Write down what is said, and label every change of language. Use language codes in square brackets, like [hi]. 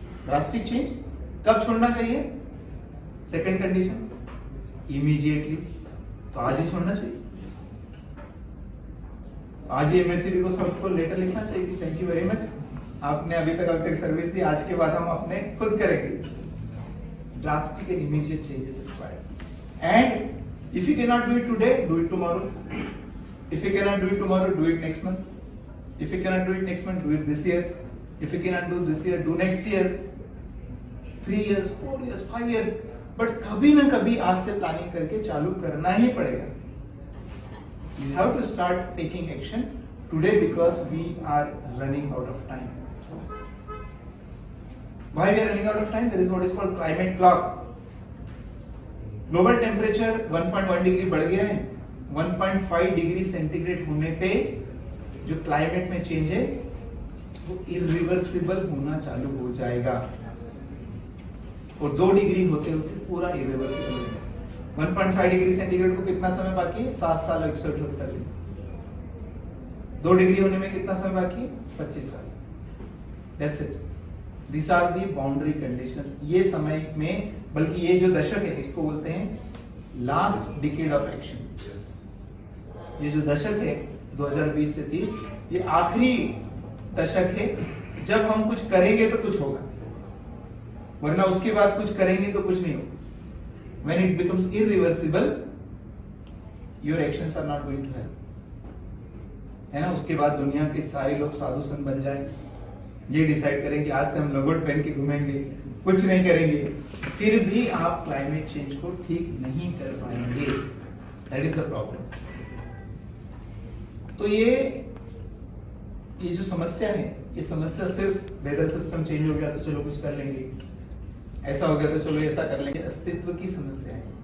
[hi] Drastic change कब छोड़ना चाहिए? Second condition, immediately. तो आज ही छोड़ना चाहिए. आज ही एमएससीबी को सबको लेटर लिखना चाहिए कि [en] thank you very much, [hi] आपने अभी तक सर्विस दी, आज के बाद हम अपने खुद करेंगे. [en] Drastic and immediate changes required. And if you cannot do it today, do it tomorrow. If you cannot do it tomorrow, do it next month. If you cannot do it next month, do it this year. If you cannot do this year, do next year. 3 years, 4 years, 5 years. But [hi] कभी ना कभी आज से planning करके चालू करना ही पड़ेगा. [en] You have to start taking action today because we are running out of time. Why we are running out of time? There is what is called climate clock. [hi] Global temperature 1.1 degree बढ़ गया है. 1.5 degree centigrade होने पे जो climate में change है वो irreversible होना चालू हो जाएगा. और 2 डिग्री होते होते पूरा इरिवर्सिबल हो जाएगा. 1.5 डिग्री सेंटीग्रेड को कितना समय बाकी है? 7 साल और 178 दिन. 2 डिग्री होने में कितना समय बाकी है? 25 साल. [en] That's it. These are the boundary conditions. [hi] ये समय में, बल्कि ये जो दशक है इसको बोलते हैं लास्ट डिकेड ऑफ एक्शन. ये जो दशक है 2020 से 30, ये आखिरी दशक है जब हम कुछ करेंगे तो कुछ होगा, वरना उसके बाद कुछ करेंगे तो कुछ नहीं होगा. [en] When it becomes irreversible, your actions are not going to help. [hi] है ना. उसके बाद दुनिया के सारे लोग साधु संत बन जाए, ये डिसाइड करें कि आज से हम लंगोट पहन के घूमेंगे, कुछ नहीं करेंगे, फिर भी आप क्लाइमेट चेंज को ठीक नहीं कर पाएंगे. [en] That is the problem. [hi] तो ये जो समस्या है, ये समस्या सिर्फ वेदर सिस्टम चेंज हो गया तो चलो कुछ कर लेंगे, ऐसा हो गया तो चलो ऐसा कर लेंगे, अस्तित्व की समस्या है.